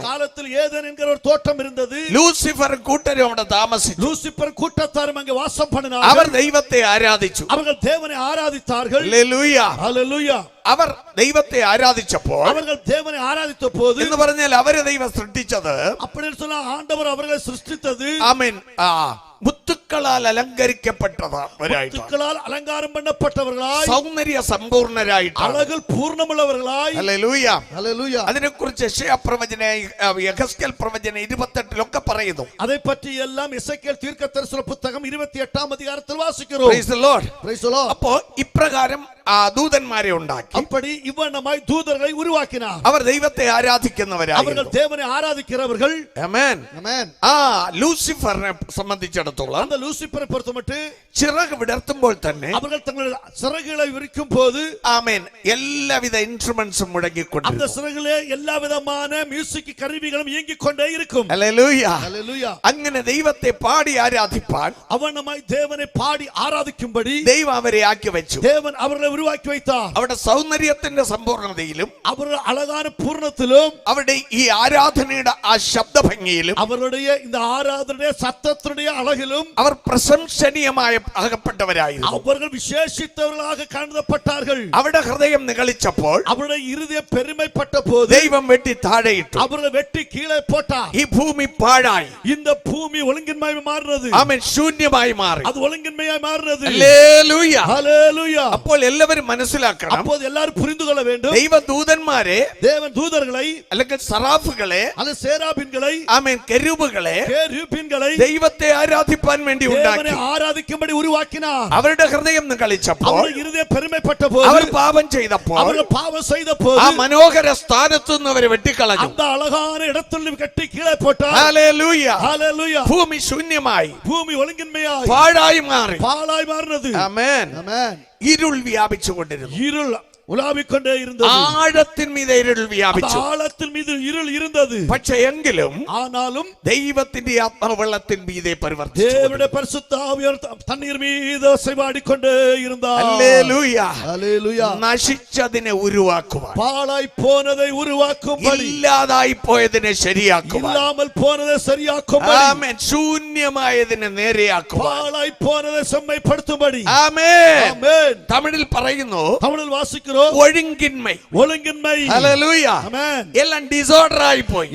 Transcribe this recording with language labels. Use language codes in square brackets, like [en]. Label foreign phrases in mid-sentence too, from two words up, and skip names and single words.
[ta] காலத்தில் ஏதேன் என்கிற ஒரு தோட்டம் இருந்தது. [ml] ലൂസിഫർ കൂട്ടരും അവിടെ താമസിച്ചു. [ta] லூசிபர் கூட்டத்தாரும் அங்கே வாசம் பண்ணினார்கள். [ml] അവർ ദൈവത്തെ ആരാധിച്ചു. [ta] அவர்கள் தேவனை ஆராதித்தார்கள். [ml] ഹല്ലേലൂയ. [ta] ஹல்லேலூயா. [ml] അവർ ദൈവത്തെ ആരാധിച്ചപ്പോൾ [ta] அவர்கள் தேவனை ஆராதித்த போது [ml] എന്ന് പറഞ്ഞാൽ അവരെ ദൈവം സൃഷ്ടിച്ചത് [ta] அப்படின்னு சொன்னா ஆண்டவர் அவர்களை சிருஷ்டித்தது [ml] ആമേൻ മുത്തുക്കളാൽ അലങ്കരിക്കപ്പെട്ടവരായിട്ട്, [ta] முத்துக்களால் அலங்காரம் பண்ணப்பட்டவர்களாய், [ml] സൗന്ദര്യ സമ്പൂർണരായിട്ട്, [ta] அழகில் பூர்ணமுள்ளவர்களாய். [ml] ഹല്ലേലൂയ. [ta] ஹல்லேலூயா. [ml] അതിനെക്കുറിച്ച് യെശയ്യാ പ്രവചന യെഹെസ്കേൽ പ്രവചന 28 പറയുന്നു. [ta] அதை பற்றி எல்லாம் எசேக்கியேல் தீர்க்கதரிசன புத்தகம் 28-ஆம் அதிகாரத்தில் வாசிக்கிறோம். [en] Praise the Lord. Praise the Lord. [ml] അപ്പോൾ ഇപ്രകാരം ദൂതന്മാരെ ഉണ്ടാക്കി. [ta] அப்படி இவ்வண்ணமாய் தூதர்களை உருவாக்கினார். [ml] അവർ ദൈവത്തെ ആരാധിക്കുന്നവരായിരുന്നു. [ta] அவர்கள் தேவனை ஆராதிக்கிறவர்கள். [ml] ആമേൻ. [ta] ஆமென். [ml] ലൂസിഫറിനെ സംബന്ധിച്ചിടത്തോളം [ta] அந்த லூசிபரை பொறுத்தமட்டு [ml] ചിറക് വിടർത്തുമ്പോൾ തന്നെ [ta] அவர்கள் தங்களுடைய சிறகுகளை விரிக்கும் போது [ml] ആമേൻ എല്ലാവിധ ഇൻസ്ട്രുമെന്റ്സും [ta] அந்த [ml] മുഴങ്ങിക്കൊണ്ടിരുന്നു. [ta] சிறகுகளே எல்லா விதமான மியூசிக் கருவிகளும் இயங்கிக் கொண்டே இருக்கும். [ml] ഹല്ലേലൂയ. [ta] ஹல்லேலூயா. [ml] അങ്ങനെ ദൈവത്തെ പാടി ആരാധിപ്പാൻ [ta] அவனமாய் தேவனை பாடி ஆராதிக்கும்படி [ml] ദൈവം അവരെ ആക്കി വെച്ചു. [ta] தேவன் அவர்களை உருவாக்கி வைத்தார். [ml] അവിടെ സൗന്ദര്യത്തിന്റെ സമ്പൂർണതയിലും [ta] அவர்கள் அழகான பூர்ணத்திலும் [ml] അവിടെ ഈ ആരാധനയുടെ ആ ശബ്ദഭംഗിയിലും [ta] அவருடைய இந்த ஆராதனைய சத்தத்தினுடைய அழகிலும் [ml] അവർ പ്രശംസനീയമായ അകപ്പെട്ടവരായിരുന്നു. [ta] அவர்கள் விசேஷித்தவர்களாக கருதப்பட்டார்கள். [ml] അവിടെ ഹൃദയം നിഗളിച്ചപ്പോൾ [ta] அவருடைய இருதயம் பெருமைப்பட்ட போது [ml] ദൈവം വെട്ടി താഴെയിട്ടു. [ta] அவர்களை வெட்டி கீழே போட்டார். [ml] ഈ ഭൂമി പാഴായി. [ta] இந்த பூமி ஒழுங்கின்மையாய் மாறினது. [ml] ആമേൻ. ശൂന്യമായി മാറി. [ta] அது ஒழுங்கின்மையாய் மாறினது. [ml] ഹല്ലേലൂയ. [ta] ஹல்லேலூயா. [ml] അപ്പോൾ എല്ലാവരും മനസ്സിലാക്കണം, [ta] அப்போது எல்லாரும் புரிந்து கொள்ள வேண்டும், [ml] ദൈവദൂതന്മാരെ [ta] தேவன் தூதர்களை [ml] അല്ലെങ്കിൽ സറാഫുകളെ [ta] அல்லது சேராபீன்களை [ml] ആമേൻ കെരൂബുകളെ [ta] கேருபீன்களை [ml] ദൈവത്തെ ആരാധിപ്പാൻ വേണ്ടി [ta] தேவனை [ml] ഉണ്ടാക്കി. [ta] ஆராதிக்கும்படி உருவாக்கினார். [ml] അവരുടെ ഹൃദയം നിഗളിച്ചപ്പോൾ, [ta] அவர்கள் இருதயம் பெருமைப்பட்ட போது, [ml] അവർ പാപം ചെയ്തപ്പോൾ [ta] அவர்கள் பாவம் செய்த போது [ml] ആ മനോഹര സ്ഥാനത്തു നിന്ന് അവരെ വെട്ടിക്കളഞ്ഞു. [ta] அந்த அழகான இடத்தில் கட்டி கீழே போட்டார். [ml] ഹല്ലേലൂയ. [ta] ஹல்லேலூயா. [ml] ഭൂമി ശൂന്യമായി, [ta] பூமி ஒழுங்கின்மையாய் [ml] പാഴായി മാറി. [ta] பாழாய் மாறினது. [ml] ആമേൻ. [ta] ஆமென். [ml] ഇരുൾ വ്യാപിച്ചുകൊണ്ടിരുന്നു. [ta] இருள் உலாவிக் கொண்டே இருந்தது. [ml] ആഴത്തിൻ മീതെ ഇരുൾ വ്യാപിച്ചു. [ta] ஆழத்தின் மீது இருள் இருந்தது. [ml] പക്ഷേ എങ്കിലും [ta] ஆனாலும் [ml] ദൈവത്തിന്റെ ആത്മാവ് വെള്ളത്തിൻ മീതെ പരിവർത്തിച്ചു. [ta] தேவனுடைய பரிசுத்த ஆவியார் தண்ணீர் மீது அசைவாடிக்கொண்டே இருந்தார். [ml] ഹല്ലേലൂയ. [ta] ஹல்லேலூயா. [ml] നശിച്ചതിനെ ഉരുവാക്കുവാൻ, [ta] பாழாய் போனதை உருவாக்கும்படி, [ml] ഇല്ലാതായി പോയതിനെ ശരിയാക്കുവാൻ, [ta] இல்லாமல் போனதை சரியாக்கும்படி, [ml] ആമേൻ, ശൂന്യമായതിനെ നേരെയാക്കുവാൻ, [ta] பாழாய் போனதை செம்மைப்படுத்தும்படி. [ml] ആമേൻ. [ta] ஆமென். [ml] തമിഴിൽ പറയുന്നു [ta] தமிழில் வாசிக்கிறோம், ഒഴുങ്കിന്മை. ஒழுங்கின்மை. [ml] ഹല്ലേലൂയ. [ta] ஆமென். [ml] എല്ലാം ഡിസോർഡർ ആയി പോയി.